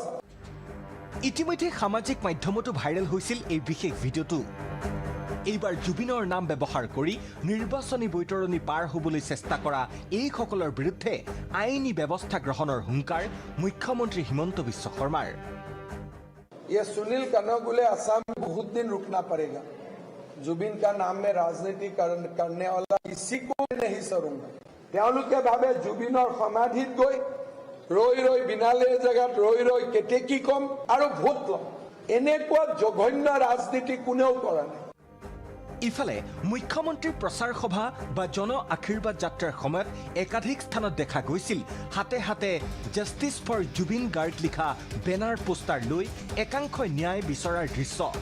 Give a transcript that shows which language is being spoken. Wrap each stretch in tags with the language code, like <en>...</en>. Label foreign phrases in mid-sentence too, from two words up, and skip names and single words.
<as>ইতিমধ্যে সামাজিক মাধ্যমতো ভাইৰেল হৈছিল এই বিশেষ ভিডিঅ'টো। এইবাৰ জুবিনৰ নাম ব্যৱহাৰ কৰি নিৰ্বাচনী বৈতৰণি পাৰ হ'বলৈ চেষ্টা কৰা এইসকলৰ বিৰুদ্ধে আইনী ব্যৱস্থা গ্ৰহণৰ হুংকাৰ মুখ্যমন্ত্ৰী হিমন্ত বিশ্ব শৰ্মাৰ।</as> <hi>ये सुनील कनगुले असम में बहुत दिन रुकना पड़ेगा। जुबिन का नाम में राजनीति करने वाला किसी को नहीं सरूंगा।</hi> <as>তেওঁলোকে ভাবে জুবিনৰ সমাধিত গৈ ৰৈ বিনালে জেগাত ৰৈ কেতেকী কম আৰু ভোট লম, এনেকুৱা জঘন্য ৰাজনীতি কোনেও কৰা নাই। ইফালে মুখ্যমন্ত্ৰীৰ প্ৰচাৰ সভা বা জন আশীৰ্বাদ যাত্ৰাৰ সময়ত একাধিক স্থানত দেখা গৈছিল হাতে হাতে</as> <en>Justice for Zubeen Garg</en> <as>লিখা বেনাৰ পোষ্টাৰ লৈ একাংশই ন্যায় বিচৰাৰ দৃশ্য।</as>